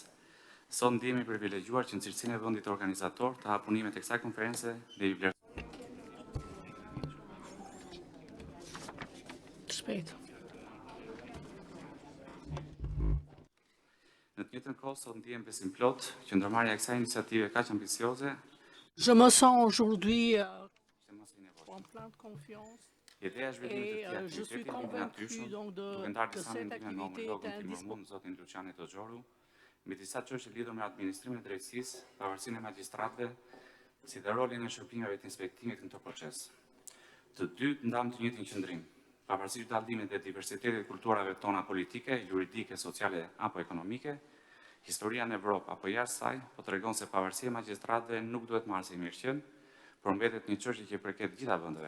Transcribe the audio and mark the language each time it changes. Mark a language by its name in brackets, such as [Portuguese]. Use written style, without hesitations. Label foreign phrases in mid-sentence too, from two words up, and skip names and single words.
[Albanian] Sot ndihemi privilegjuar që në cilësinë e vendit organizator të hap punimet e kësaj konference dhe ju vlerësoj. Në të njëjtën kohë sot ndihem besim plot që ndërmarrja e kësaj iniciative kaq ambicioze [French] Je me sens aujourd'hui en pleine confiance et je suis convaincu donc que cette activité est indispensable. [Albanian] Zotin Luciani Toxhoru, mbi disa çështje lidhur me administrimin e drejtësisë, pavarësinë e magjistratëve, si dhe rolin e shërbimeve të inspektimit në këtë proces. Të dy ndam të njëjtin qëndrim, pavarësisht dallimit dhe diversitetit kulturave tona politike, juridike, sociale apo ekonomike, historia në Evropë apo jashtë saj po tregon se pavarësia e magjistratëve nuk duhet marrë si mirëqen, por mbetet një çështje që përket gjitha vendeve.